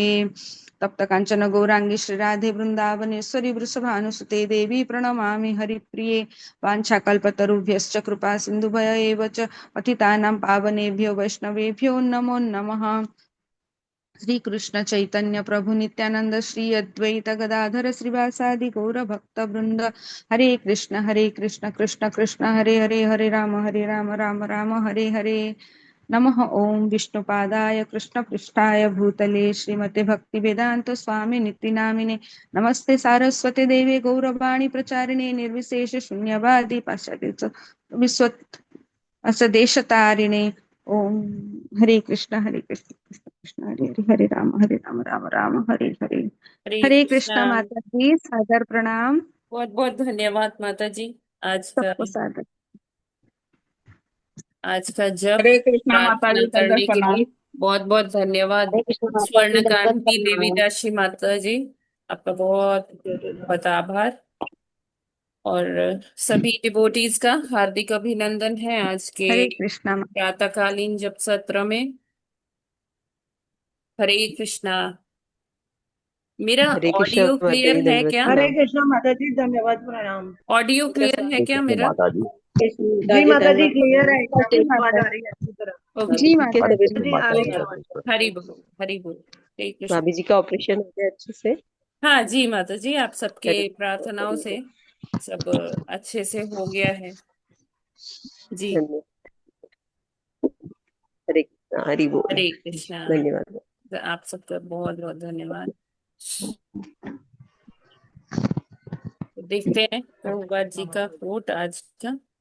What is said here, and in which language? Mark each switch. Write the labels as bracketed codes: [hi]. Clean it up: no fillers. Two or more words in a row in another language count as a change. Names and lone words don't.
[sa] तप्त कांचन गौरांगी श्री राधे वृंदावनेश्वरी वृषभानुसुते देवी प्रणमामि हरिप्रिये। वाञ्छाकल्पतरुभ्यश्च कृपा सिन्धुभय एव च पतितानां पावनेभ्यो वैष्णवेभ्यो नमो नमः। श्री कृष्ण चैतन्य प्रभु नित्यानंद श्री अद्वैत गदाधर श्रीवासादि गौर भक्त वृंद। हरे कृष्ण कृष्ण कृष्ण हरे हरे हरे राम राम राम हरे हरे। नमः ओम विष्णुपादाय कृष्णपृष्ठाय भूतले श्रीमते भक्तिवेदांत स्वामी नित्यानामिने नमस्ते सारस्वते देवे गौरवाणी प्रचारिणे निर्विशेष शून्यवादी पाश्चात्य विश्वत देशतारिणे। ओम हरे कृष्ण कृष्ण कृष्ण हरे हरे हरे राम राम राम हरे हरे। [hi] हरे हरे कृष्णा। कृष्ण माता जी, सादर प्रणाम। बहुत बहुत धन्यवाद माता जी। आज का सबको सादर। आज का जप हरे कृष्णा माता प्रार्थना जी, सादर करने के प्रणाम। लिए बहुत बहुत धन्यवाद। हरे कृष्ण माता जी, स्वर्ण दंडवत कांति देवी प्रणाम। दासी माता जी, आपका बहुत बहुत आभार। और सभी डिवोटीज का हार्दिक अभिनंदन है आज के हरे कृष्ण। प्रातःकालीन जप सत्र में। हरे कृष्णा। मेरा हरे कृष्ण ऑडियो माता क्लियर जी, है दंडवत क्या? हरे प्रणाम। कृष्णा माता जी, धन्यवाद प्रणाम। ऑडियो क्लियर है हरे क्या कृष्ण मेरा? माता जी। जी दादी माता जी, दंडवत क्लियर है, प्रणाम। एकदम जी आवाज माता आ रही है अच्छी तरह। ओके। भाभी जी जी माता कैसे हरे जी। कृष्ण जी माता आ जी, रही है हरे आवाज। कृष्ण। हरि बोलो हरि बोलो। हरे कृष्ण। भाभी जी का ऑपरेशन हो गया अच्छे से? हाँ जी माता जी, आप सबके हरे प्रार्थनाओं हरे से सब अच्छे से हो गया है जी। धन्यवाद। हरे कृष्णा, हरि बोल। हरे कृष्णा। धन्यवाद। आप सबका बहुत बहुत धन्यवाद। तो देखते हैं प्रभुपाद जी का कोट आज का।